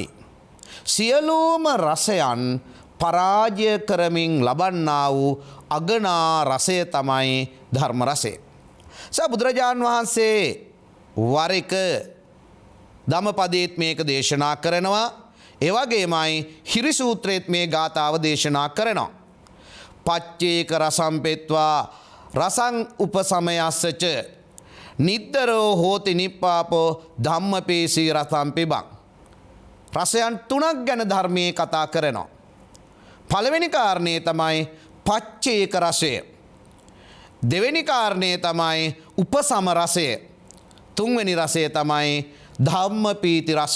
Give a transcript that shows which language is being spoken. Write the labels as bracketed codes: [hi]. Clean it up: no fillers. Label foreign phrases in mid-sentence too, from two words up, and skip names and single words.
[si] සියලුම රසයන් පරාජය කරමින් ලබන්නා වූ අගනා රසය තමයි ධර්ම රසය. බුදුරජාණන් වහන්සේ වර එක ධම්මපදයේත් මේක දේශනා කරනවා. ඒ වගේමයි හිරි සූත්‍රයේත් මේ ගාථාව දේශනා කරනවා. [pi] පච්චේක රසම් පෙත්වා රසං උපසමයස්සච නිද්දරෝ හෝති නිප්පාපෝ ධම්මපේසී රසම් පිබං. [si] රසයන් 3ක් ගැන ධර්මයේ කතා කරනවා. පළවෙනි කාරණේ තමයි පච්චේක රසය. දෙවෙනි කාරණේ තමයි උපසම රසය. තුන්වෙනි රසය තමයි ධම්මපීති රසය.